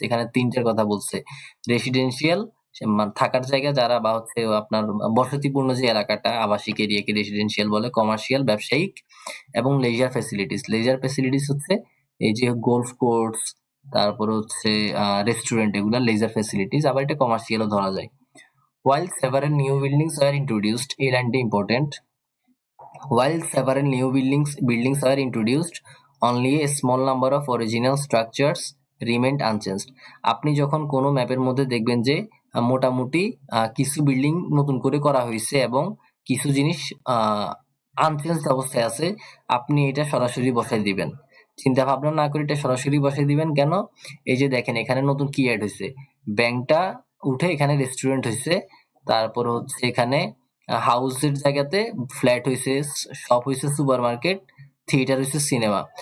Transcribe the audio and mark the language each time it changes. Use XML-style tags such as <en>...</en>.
<bn>এখানে তিনটার কথা বলছে। রেসিডেন্সিয়াল থাকার জায়গা যারা, বা হচ্ছে আপনার বসতিপূর্ণ যে এলাকাটা, আবাসিক এরিয়াকে রেসিডেন্সিয়াল বলে, কমার্শিয়াল ব্যবসায়িক, এবং লেজার ফ্যাসিলিটিস। লেজার ফ্যাসিলিটিস হচ্ছে এই যে গোলফ কোর্স, তারপর হচ্ছে রেস্টুরেন্ট, এগুলা লেজার ফ্যাসিলিটিস। আবার এটা কমার্শিয়ালও ধরা যায়।</bn> <en>While several new buildings were introduced,</en> <bn>এই লাইনটা important.</bn> <en>While several new buildings were introduced, only a small number of original structures remained unchanged.</en> <bn>আপনি যখন কোনো ম্যাপের মধ্যে দেখবেন যে মোটামুটি কিছু বিল্ডিং নতুন করে করা হয়েছে এবং কিছু জিনিস আনচেঞ্জড অবস্থায় আছে, আপনি এটা সরাসরি বসাই দিবেন। চিন্তা ভাবনা না করে এটা সরাসরি বসাই দিবেন। কেন? এই যে দেখেন, এখানে নতুন কি অ্যাড হয়েছে, ব্যাংকটা উঠে এখানে রেস্টুরেন্ট হয়েছে, তারপর হচ্ছে এখানে হাউসের জায়গাতে ফ্ল্যাট হয়েছে, শপ হয়েছে সুপার মার্কেট, থিয়েটার হয়েছে সিনেমা।</bn>